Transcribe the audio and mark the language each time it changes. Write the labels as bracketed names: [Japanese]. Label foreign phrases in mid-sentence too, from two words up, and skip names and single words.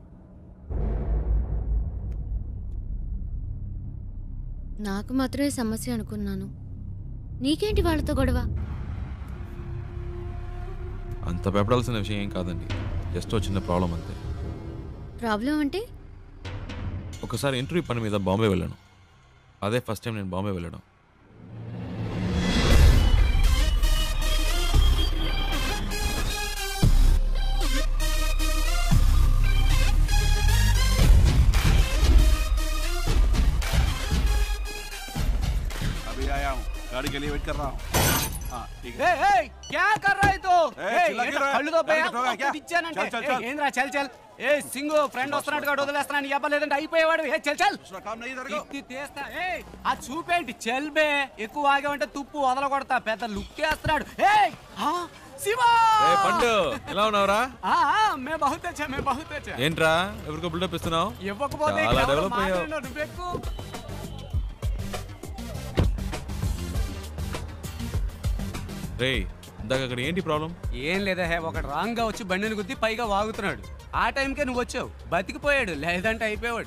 [Telugu] నాకు మాత్రమే సమస్య అనుకున్నాను. నీకేంటి వాళ్ళతో గొడవ? అంత భయపడాల్సిన విషయం ఏం కాదండి, జస్ట్ చిన్న ప్రాబ్లం అంతే. ప్రాబ్లం అంటే? ఒకసారి ఇంటర్వ్యూ పని మీద బాంబే వెళ్ళాను. అదే ఫస్ట్ టైం నేను బాంబే వెళ్ళడం. [Hindi] अभी आया हूँ, गाड़ी के लिए वेट कर रहा हूँ। हाँ ठीक है। क्या कर रहा है तो? चिल्ला क्यों रहा है? [Telugu] కళ్ళు తో [Hindi] गाड़ी ठोका क्या? [Telugu] ఇచ్చానంటే [Hindi] चल, चल, चल। [Telugu] ఏంద్రా [Hindi] चल चल. [Telugu] ఏ సింగు ఫ్రెండ్ వస్తున్నట్టుగా వదిలేస్తున్నాను. ఇవ్వలేదంటే అయిపోయేవాడు. ఏ [Hindi] चल चल. [Telugu] ఇది తీస్తా. ఏ ఆ చూపేంటి [Hindi] चल बे. [Telugu] ఎక్కువ ఆగావంటే తుప్పు వదల కొడతా. పెద్ద లుక్ వేస్తున్నాడు. ఏ శివా పండు ఎలా ఉన్నావురా? [Hindi] मैं बहुत अच्छा मैं बहुत अच्छा. [Telugu] ఏంట్రా ఎవరికో బిల్డప్ ఇస్తున్నావు? ఇవ్వకపోతే చాలా డెవలప్ అయ్యావు. నువ్వెక్కు. రే ఇందాక అక్కడ ఏంటి ప్రాబ్లం? ఏం లేదా హే, ఒకటి రాంగ్ గా వచ్చి బండిని గుద్ది పైగా వాగుతున్నాడు. ఆ టైంకే నువ్వు వచ్చావు, బతికిపోయాడు. లేదంటే అయిపోయాడు.